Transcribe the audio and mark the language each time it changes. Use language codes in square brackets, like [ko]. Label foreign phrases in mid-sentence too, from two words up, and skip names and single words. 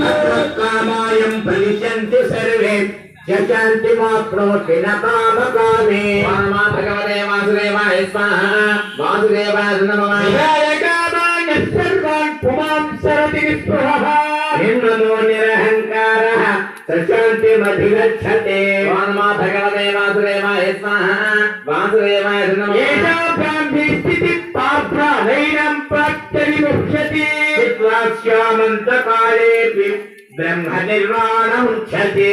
[sa] కామాయం ప్రవిశంతి సర్వే శాంతి మాప్నోతి న కామకామే నమః భగవతే వాసుదేవాయ స్వాహా వాసుదేవాయ నమః విధాయకామాన్య సర్వాన్ పుమాం సరతి నిస్పృహః నిర్మమో నిరహంకారః प्रशान्तिमधिगच्छते नमो भगवते वासुदेवाय स्वाहा वासुदेवाय नमः एषा ब्राह्मी स्थितिः नैनं प्राप्तविमुच्यते विद्वास्यामन्तकालेऽपि ब्रह्मनिर्वाणमुच्यते